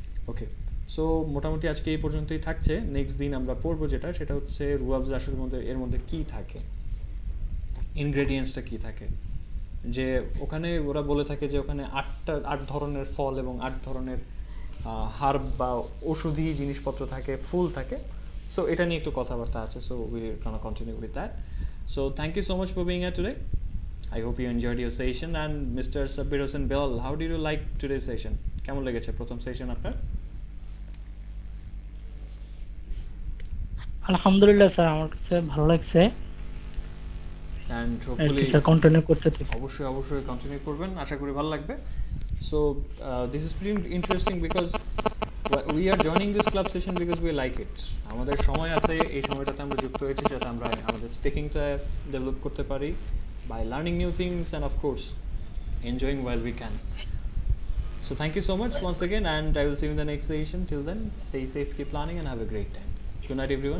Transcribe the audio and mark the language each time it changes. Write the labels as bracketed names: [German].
[Bangla] ওকে, so মোটামুটি আজকে এই পর্যন্তই থাকছে। নেক্সট দিন আমরা পড়বো যেটা, সেটা হচ্ছে রুয়াবজা আসলে এর মধ্যে কী থাকে, ইনগ্রেডিয়েন্টসটা কী থাকে। যে ওখানে ওরা বলে থাকে যে ওখানে 8 ধরনের ফল এবং 8 ধরনের হার্ব বা ওষুধি জিনিসপত্র থাকে, ফুল থাকে। সো এটা নিয়ে একটু কথাবার্তা আছে, [English] So we are gonna continue with that. So thank you so much for being here today. I hope you enjoyed your session. And Mr. Sabir Hossain Bilal, how did you like today's session? [Bangla] কেমন লেগেছে প্রথম session আপনার? আলহামদুলিল্লাহ sir, আমার কাছে ভালো লাগছে। [English] And hopefully [Bangla] sir continue করতে থাকি। অবশ্যই কন্টিনিউ করবেন, আশা করি ভালো লাগবে। [English] So this is pretty interesting because we are joining this club session because we like it. [Bangla] আমাদের সময় আছে, এই সময়টাতে আমরা যুক্ত হয়েছি যাতে আমরা আমাদের স্পিকিংটা ডেভেলপ করতে পারি [English] by learning new things and of course enjoying while we can. So thank you so much once again and I will see you in the next session. Till then, stay safe, keep planning and have a great time. Good night everyone.